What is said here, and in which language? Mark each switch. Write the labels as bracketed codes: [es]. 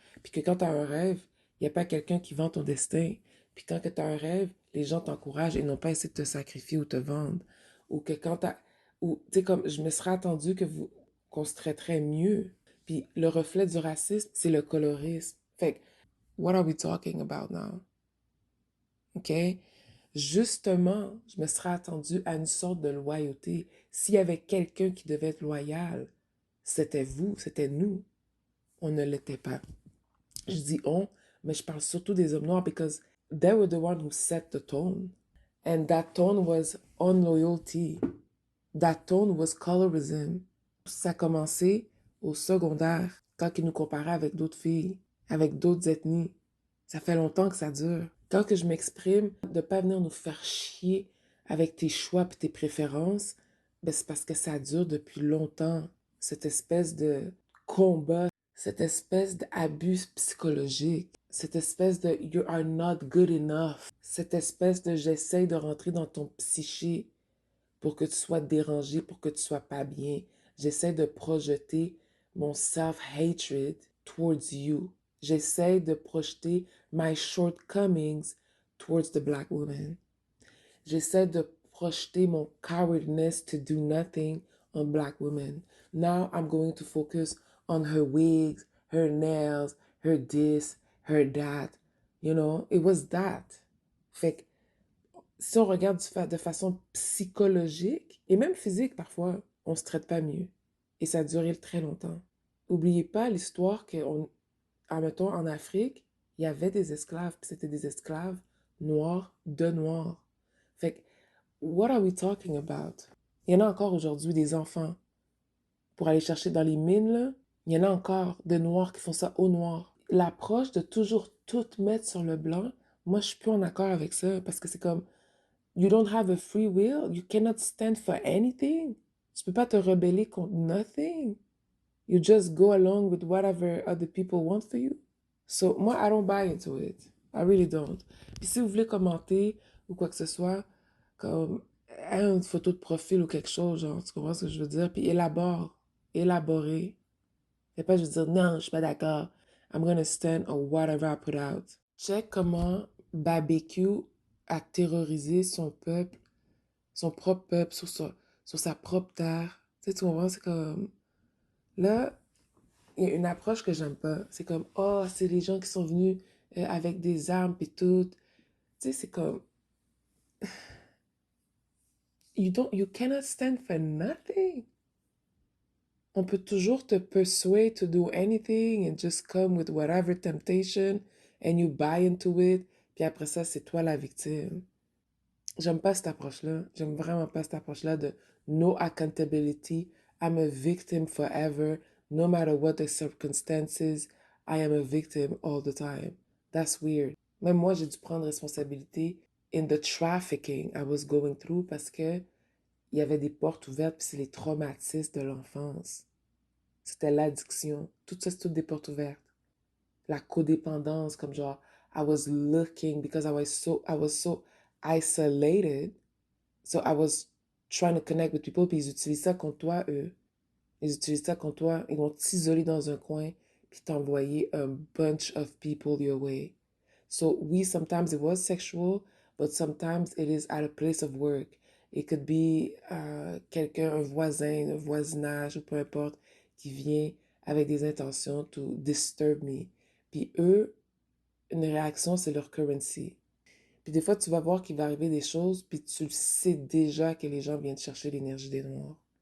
[fr] Puis que quand tu as un rêve, il n'y a pas quelqu'un qui vend ton destin. Puis quand tu as un rêve, les gens t'encouragent et non pas essayer de te sacrifier ou te vendre. Ou que quand tu as... Ou, tu sais, comme je me serais attendu qu'on se traiterait mieux. Puis le reflet du racisme, c'est le colorisme. Fait que, [en] what are we talking about now? OK? [fr] Justement, je me serais attendu à une sorte de loyauté. S'il y avait quelqu'un qui devait être loyal, c'était vous, c'était nous. On ne l'était pas. Je dis on, mais je parle surtout des hommes noirs [en] because they were the one who set the tone. And that tone was unloyalty. That tone was colorism. [fr] Ça a commencé au secondaire, quand ils nous comparaient avec d'autres filles, avec d'autres ethnies. Ça fait longtemps que ça dure. Quand que je m'exprime, de pas venir nous faire chier avec tes choix et tes préférences, ben c'est parce que ça dure depuis longtemps. Cette espèce de combat, cette espèce d'abus psychologique, cette espèce de [en] you are not good enough, [fr] cette espèce de j'essaye de rentrer dans ton psyché pour que tu sois dérangé, pour que tu sois pas bien. J'essaie de projeter mon [en] self-hatred towards you. [fr] J'essaie de projeter [en] my shortcomings towards the black woman. [fr] J'essaie de projeter [en] mon cowardness to do nothing on black women. Now I'm going to focus on her wigs, her nails, her this, her that. You know, it was that. [fr] Fait que si on regarde de façon psychologique et même physique parfois, on se traite pas mieux. Et ça a duré très longtemps. N'oubliez pas l'histoire mettons, en Afrique, il y avait des esclaves, puis c'était des esclaves noirs de noirs. Fait que, [en] what are we talking about? [fr] Il y en a encore aujourd'hui des enfants pour aller chercher dans les mines, là. Il y en a encore de noirs qui font ça au noir. L'approche de toujours tout mettre sur le blanc, moi, je suis plus en accord avec ça parce que c'est comme, [en] you don't have a free will. You cannot stand for anything. [fr] Tu peux pas te rebeller contre [en] nothing. You just go along with whatever other people want for you. So, [fr] moi, [en] I don't buy into it. I really don't. [fr] Puis si vous voulez commenter ou quoi que ce soit, comme une photo de profil ou quelque chose, genre, tu comprends ce que je veux dire? Puis élabore. Élaborer. C'est pas juste dire non, je suis pas d'accord. [en] I'm gonna stand on whatever I put out. [fr] Check comment Barbecue a terrorisé son peuple, son propre peuple, sur sa propre terre. Tu sais, tu comprends? C'est comme. Là, il y a une approche que j'aime pas. C'est comme, oh, c'est les gens qui sont venus avec des armes puis tout. Tu sais, c'est comme, [en] you cannot stand for nothing. [fr] On peut toujours te [en] persuade to do anything and just come with whatever temptation and you buy into it. [fr] Puis après ça, c'est toi la victime. J'aime pas cette approche-là. J'aime vraiment pas cette approche-là de [en] no accountability. I'm a victim forever. No matter what the circumstances, I am a victim all the time. That's weird. [fr] Même moi, j'ai dû prendre responsabilité [en] in the trafficking I was going through [fr] parce que il y avait des portes ouvertes puis c'est les traumatismes de l'enfance. C'était l'addiction. Tout ça, c'est toutes des portes ouvertes. La codépendance, comme genre, [en] I was looking because I was so isolated. So I was trying to connect with people, [fr] puis ils utilisent ça contre toi, eux. Ils utilisent ça contre toi. Ils vont t'isoler dans un coin, puis t'envoyer [en] a bunch of people your way. So we, sometimes it was sexual, but sometimes it is at a place of work. It could be [fr] quelqu'un, un voisin, un voisinage, ou peu importe, qui vient avec des intentions [en] to disturb me. [fr] Puis eux, une réaction, c'est leur currency. Puis des fois, tu vas voir qu'il va arriver des choses, puis tu sais déjà que les gens viennent chercher l'énergie des noirs.